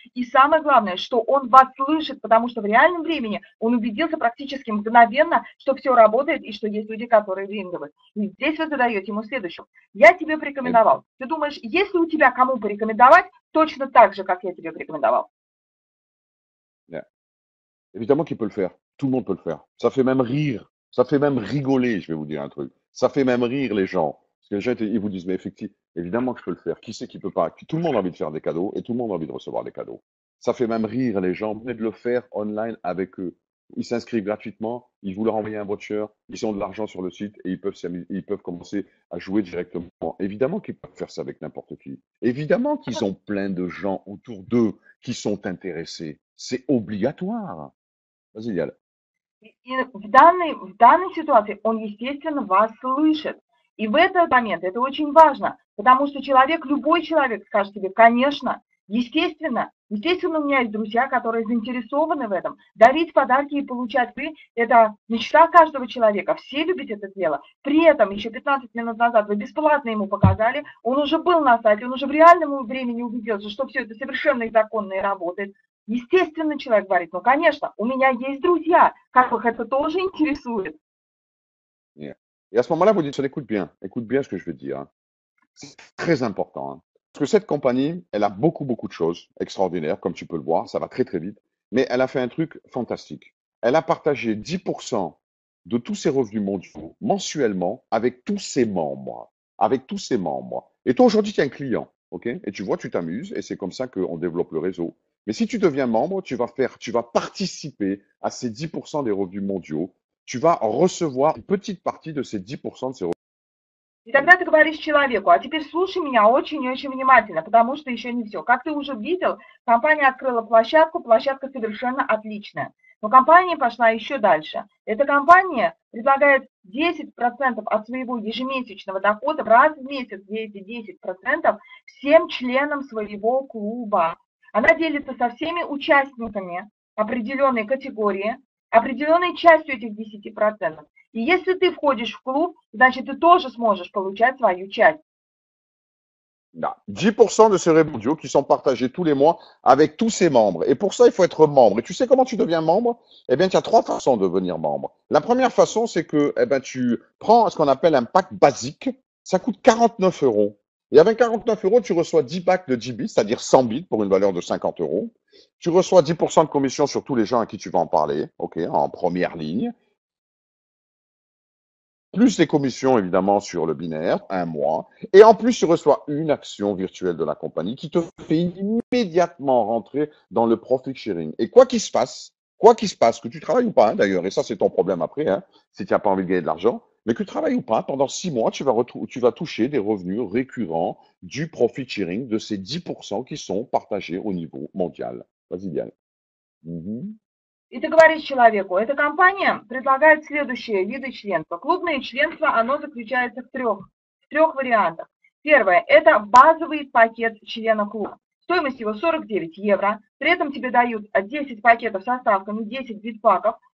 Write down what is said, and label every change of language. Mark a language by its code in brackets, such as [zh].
[ru] И самое главное, что он вас слышит, потому что в реальном времени он убедился практически мгновенно, что все работает и что есть люди, которые выигрывают. И здесь вы задаете ему следующее. Я тебе порекомендовал. Ты думаешь, есть ли у тебя кому порекомендовать точно так же, как я тебе порекомендовал? [fr] Évidemment qu'il peut le faire. Tout le monde peut le faire. Ça fait même rire. Ça fait même rigoler, je vais vous dire un truc. Ça fait même rire les gens. Parce que les gens, ils vous disent, mais effectivement, évidemment que je peux le faire. Qui c'est qui peut pas? Tout le monde a envie de faire des cadeaux et tout le monde a envie de recevoir des cadeaux. Ça fait même rire les gens. Venez de le faire online avec eux. Ils s'inscrivent gratuitement, ils vous leur envoient un voucher, ils ont de l'argent sur le site et ils peuvent commencer à jouer directement. Évidemment qu'ils peuvent faire ça avec n'importe qui. Évidemment qu'ils ont plein de gens autour d'eux qui sont intéressés. C'est obligatoire. Vas-y, Yael. [ru] И в данной ситуации он, естественно, вас слышит. И в этот момент это очень важно, потому что человек, любой человек скажет тебе, конечно, естественно, у меня есть друзья, которые заинтересованы в этом. Дарить подарки и получать это мечта каждого человека. Все любят это дело. При этом еще 15 минут назад вы бесплатно ему показали, он уже был на сайте, он уже в реальном времени убедился, что все это совершенно законно и работает. Естественно, человек говорит, ну, конечно, у меня есть друзья, которых это тоже интересует. [en] Yeah. [fr] Et à ce moment-là, vous dites, écoute bien ce que je vais te dire, hein. C'est très important, hein. Parce que cette compagnie, elle a beaucoup, beaucoup de choses extraordinaires, comme tu peux le voir, ça va très, très vite. Mais elle a fait un truc fantastique. Elle a partagé 10% de tous ses revenus mondiaux mensuellement avec tous ses membres. Avec tous ses membres. Et toi, aujourd'hui, tu es un client, OK? Et tu vois, tu t'amuses, et c'est comme ça qu'on développe le réseau. Mais si tu deviens membre, tu vas participer à ces 10% des revenus mondiaux. Tu vas recevoir une petite partie de ces 10% de ces [ru] И тогда ты говоришь человеку, а теперь слушай меня очень-очень внимательно, потому что еще не все. Как ты уже видел, компания открыла площадку, площадка совершенно отличная. Но компания пошла еще дальше. Эта компания предлагает 10% от своего ежемесячного дохода раз в месяц, где эти 10% всем членам своего клуба. Она делится со всеми участниками определенной категории, определенной частью этих 10%. И если ты входишь в клуб, значит, ты тоже сможешь получать свою часть. [fr] Non. 10% de ces revenus mondiaux qui sont partagés tous les mois avec tous ses membres. Et pour ça, il faut être membre. Et tu sais comment tu deviens membre? Eh bien, il y a trois façons de devenir membre. La première façon, c'est que eh ben, tu prends ce qu'on appelle un pack basique. Ça coûte 49 euros. Et avec 49 euros, tu reçois 10 packs de 10 bits, c'est-à-dire 100 bits pour une valeur de 50 euros. Tu reçois 10% de commission sur tous les gens à qui tu vas en parler, ok, en première ligne. Plus les commissions évidemment sur le binaire, un mois, et en plus tu reçois une action virtuelle de la compagnie qui te fait immédiatement rentrer dans le profit sharing. Et quoi qu'il se passe, que tu travailles ou pas, hein, d'ailleurs, et ça c'est ton problème après, hein, si tu n'as pas envie de gagner de l'argent, mais que tu travailles ou pas, pendant 6 mois, tu vas toucher des revenus récurrents du profit sharing de ces 10% qui sont partagés au niveau mondial. Vas-y, Diane. Mhm. [ru] И ты говоришь человеку, эта компания предлагает следующие виды членства. Клубное членство, оно заключается в трех вариантах. Первое, это базовый пакет члена клуба. Стоимость его 49 евро. При этом тебе дают 10 пакетов со ставками, 10 битпаков.